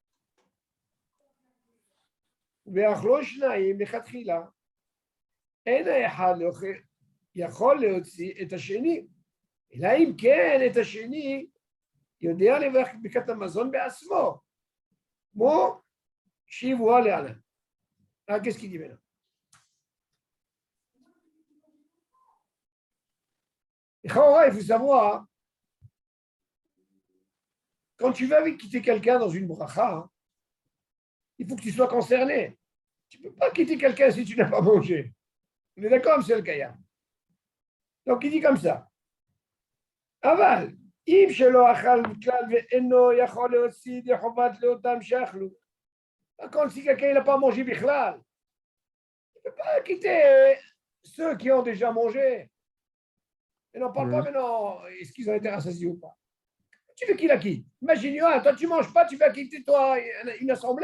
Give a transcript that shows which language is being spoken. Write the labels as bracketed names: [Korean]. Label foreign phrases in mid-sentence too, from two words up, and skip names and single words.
[Hebrew] ואכלו 2 לכתחילה, אין האחד יכול להוציא את השני, אלא אם כן את השני יודע לברך ברכת המזון בעצמו, כמו שיבואה להלן. [French] Qu'est-ce qu'il dit maintenant? Il faut savoir, quand tu vas quitter quelqu'un dans une bracha, il faut que tu sois concerné. Tu ne peux pas quitter quelqu'un si tu n'as pas mangé. On est d'accord, monsieur le Kaya? Donc il dit comme ça. [Hebrew] Aval, אם שלא אכל כלל ואינו יכול להוציא ידי חובת לאותם שאכלו. [French] Par contre, si quelqu'un n'a pas mangé בכלל, il ne peut pas quitter ceux qui ont déjà mangé. Et n'en parle pas maintenant, est-ce qu'ils ont été rassasiés ou pas. Tu veux qu'il la quitte? Imagine, toi tu ne manges pas, tu vas quitter toi une assemblée?